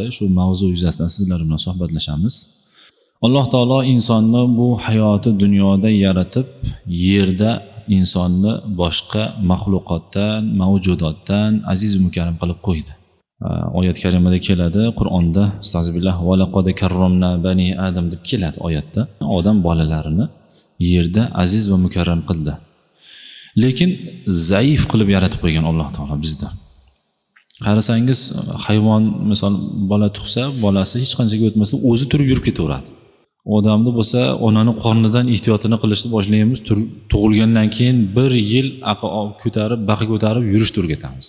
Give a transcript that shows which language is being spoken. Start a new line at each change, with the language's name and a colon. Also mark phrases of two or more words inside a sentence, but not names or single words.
Uzbek: Shu mavzu yuzasidan sizlar bilan suhbatlashamiz. Alloh taolo insonni bu hayoti dunyoda yaratib, yerda insonni boshqa maxluqotdan, mavjudotdan aziz mukarram qilib qo'ydi. Oyat karimada keladi, Qur'onda astag'firullah
Arabic: ولقد كرمنا بني آدم
Uzbek: deb keladi oyatda. Odam bolalarini yerda aziz va mukarram qildi. Lekin zaif qilib yaratib qo'ygan Alloh taolo bizda. Qarasangiz, hayvon misol bola tug'sa, bolasi hech qanchaga o'tmasa o'zi turib yurib ketaveradi. Odamda bo'lsa, onaning qornidan ehtiyotini qilishni boshlaymiz, tug'ilgandan keyin 1 yil ko'tarib, baqa ko'tarib yurish turib ketamiz.